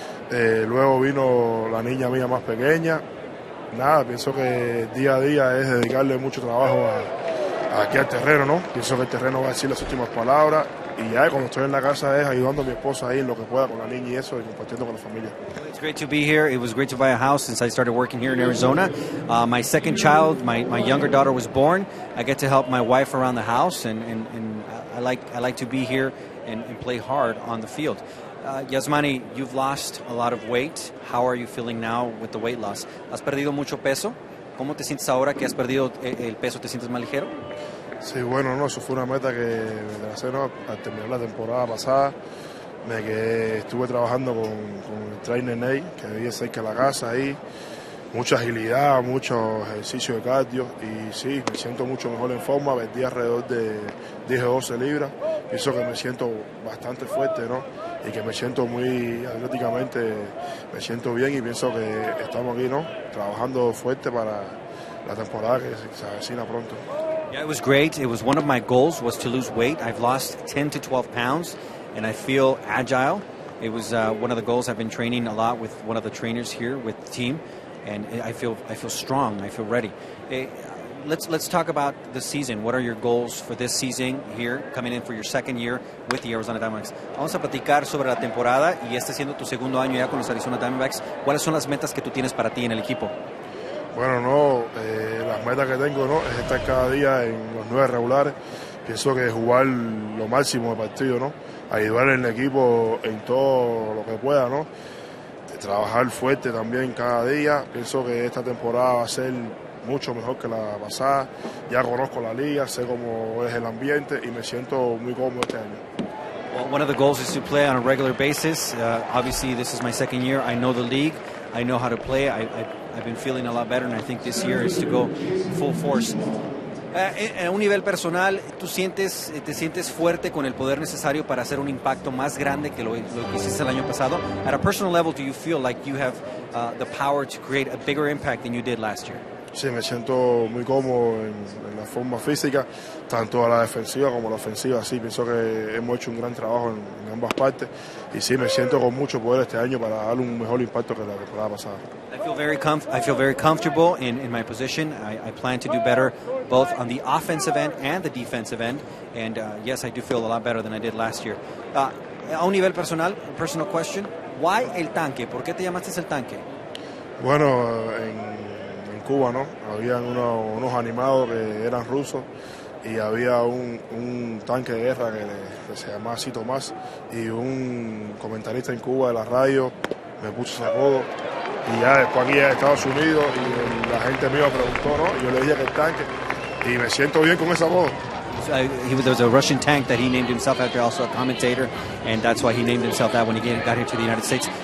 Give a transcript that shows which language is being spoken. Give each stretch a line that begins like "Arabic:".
Spanish: Luego vino la niña mía más pequeña. Nada, pienso que día a día es dedicarle mucho trabajo aquí al terreno, ¿no? Pienso que el terreno va a decir las últimas palabras y ya cuando estoy en la casa es ayudando a mi esposa ahí en lo que pueda con la niña y eso y compartiendo con la familia.
English: It's great to be here. It was great to buy a house since I started working here in Arizona. My second child, my younger daughter was born. I get to help my wife around the house and I like to be here and play hard on the field. Yasmani, you've lost a lot of weight. How are you feeling now with the weight loss?
Spanish: ¿Has perdido mucho peso? ¿Cómo te sientes ahora que has perdido el peso? ¿Te sientes más ligero? Sí, bueno, no, eso fue una meta que me tracé, ¿no? Al terminar la temporada pasada. Estuve trabajando con el trainer Ney, que vivía cerca de la casa ahí. Mucha agilidad, mucho ejercicio de cardio y sí, me siento mucho mejor en forma. Perdí alrededor de 10 o 12 libras. Pienso que me siento bastante fuerte, ¿no? Y que me siento muy atléticamente, me siento bien y pienso que estamos aquí, ¿no? Trabajando fuerte para la temporada que se avecina pronto.
English: Yeah, it was great. It was one of my goals was to lose weight. I've lost 10 to 12 pounds and I feel agile. It was one of the goals. I've been training a lot with one of the trainers here with the team. And I feel strong. I feel ready. Let's talk about the season. What are your goals for this season here, coming in for your second year with the Arizona Diamondbacks?
Spanish: Vamos a platicar sobre la temporada y siendo tu segundo año ya con los Arizona Diamondbacks. ¿Cuáles son las metas que tú tienes para ti en el equipo? Bueno, no, las metas que tengo, ¿no? Es estar cada día en los 9 regulares. Pienso que jugar lo máximo de partido, ¿no? Ayudar en el equipo en todo lo que pueda, ¿no? Trabajar fuerte también cada día. Pienso que esta temporada va a ser mucho mejor que la pasada. Ya conozco la liga, sé cómo es el ambiente y me siento muy cómodo este año.
English: Well, one of the goals is to play on a regular basis. Obviously, this is my second year. I know the league. I know how to play. I've been feeling a lot better, and I think this year is to go full force.
Spanish: A un nivel personal, ¿tú te sientes fuerte con el poder necesario para hacer un impacto más grande que lo que hiciste el año pasado?
English: At a personal level, do you feel like you have the power to create a bigger impact than you did last year?
Spanish: Sí, me siento muy cómodo en la forma física, tanto a la defensiva como a la ofensiva. Sí, pienso que hemos hecho un gran trabajo en ambas partes y sí, me siento con mucho poder este año para dar un mejor impacto que la temporada pasada.
English: I feel very comfortable in my position. I plan to do better both on the offensive end and the defensive end. And yes, I do feel a lot better than I did last year.
Spanish: A un nivel personal,
English: personal question, why
Spanish: el tanque? ¿Por qué te llamaste el tanque? Bueno, en Cuba, ¿no? Habían unos animados que eran rusos y había un tanque de guerra que se llamaba así Tomás y un comentarista en Cuba de la radio me puso ese apodo y ya después aquí en Estados Unidos y la gente me preguntó, ¿no? Y yo le dije que el tanque y me siento bien con ese apodo.
English: There was a Russian tank that he named himself after, also a commentator, and that's why he named himself that when he got here to the United States.